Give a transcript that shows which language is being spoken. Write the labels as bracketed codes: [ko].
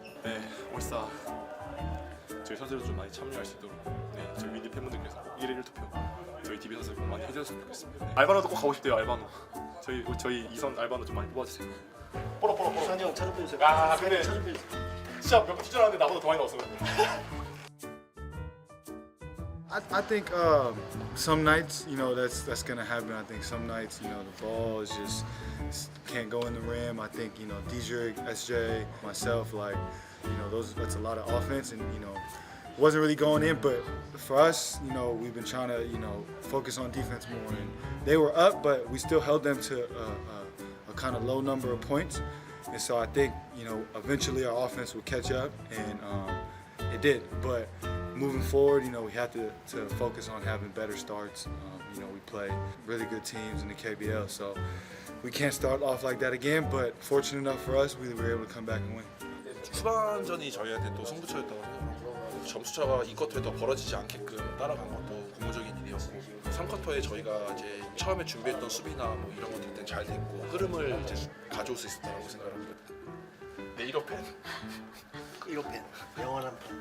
[ko] 네, 올스타 저희 선수들 좀 많이 참여할 수 있도록 네, 저희 윈디 팬분들께서 1일 1투표 저희 DB 선수들 꼭 많이 해주셨으면 좋겠습니다. 네. 알바노도 꼭 가고 싶대요. 알바노 저희 이선 알바노 좀 많이 뽑아주세요. 뽀로 산이 형 차좀 빼주세요. 아 근데 진짜 몇번 투자하는데 나보다 더 많이 나왔어. [en] I think some nights, you know, that's gonna happen. I think some nights, you know, the ball is just can't go in the rim. I think, you know, Diedrich, SJ, myself, like, you know, that's a lot of offense, and you know, wasn't really going in. But for us, you know, we've been trying to, you know, focus on defense more. And they were up, but we still held them to a kind of low number of points. And so I think, you know, eventually our offense will catch up, and it did. But moving forward, you know, we have to focus on having better starts. You know, we play really good teams in the KBL, so we can't start off like that again. But fortunate enough for us, we were able to come back and win. [ko] 후반전이 저희한테 또 승부처였다고 생각하고 점수차가 2쿼터에 더 벌어지지 않게끔 따라간 것도 고무적인 일이었고 3쿼터에 저희가 이제 처음에 준비했던 수비나 뭐 이런 것들 때는 잘 됐고 흐름을 이제 가져올 수 있었다고 생각합니다. 네 1호 팬. 1호 팬. 영원한 팬.